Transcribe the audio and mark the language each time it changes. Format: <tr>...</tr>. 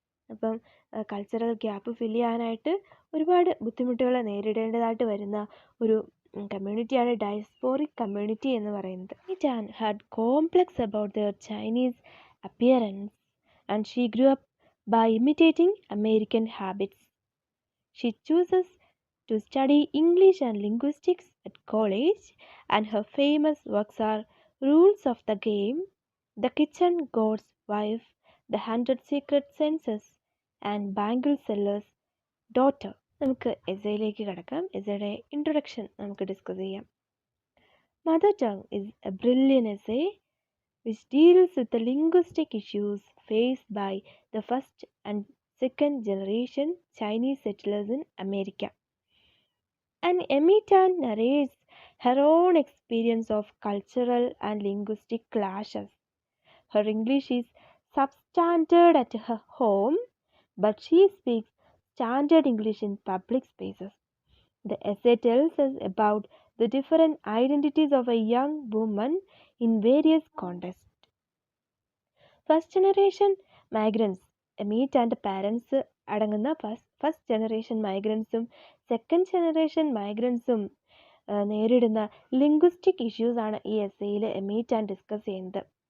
<ml>അപ്പം cultural gap fill ചെയ്യാനായിട്ട് ഒരുപാട് ബുദ്ധിമുട്ടുകൾ നേരിടേണ്ടതായിട്ട് വരുന്ന ഒരു കമ്മ്യൂണിറ്റിയാണ് ഡയസ്പോറിക് കമ്മ്യൂണിറ്റി എന്ന് പറയുന്നത്.</ml> <en>Tan had complex about their Chinese appearance and she grew up by imitating American habits. She chooses to study English and linguistics at college, and her famous works are Rules of the Game, The Kitchen God's Wife, The 100 Secret Senses, and Bangle Seller's Daughter.</en> <ml>നമുക്ക് എസ്സേയിലേക്ക് കടക്കാം. എസ്സേയുടെ introduction നമുക്ക് discuss ചെയ്യാം.</ml> <en>Mother Tongue is a brilliant essay which deals with the linguistic issues faced by the first and second generation Chinese settlers in America. And Emmy Tan narrates her own experience of cultural and linguistic clashes. Her English is substandard at her home, but she speaks standard English in public spaces. The essay tells us about the different identities of a young woman in various contexts. First generation migrants, Amit and parents</en> <ml>അടങ്ങുന്ന first generation മൈഗ്രൻസും second generation മൈഗ്രൻസും നേരിടുന്ന linguistic issues ആണ് ഈ എസ്സേയിൽ എമീറ്റ് and discuss ചെയ്യുന്നത്.</ml>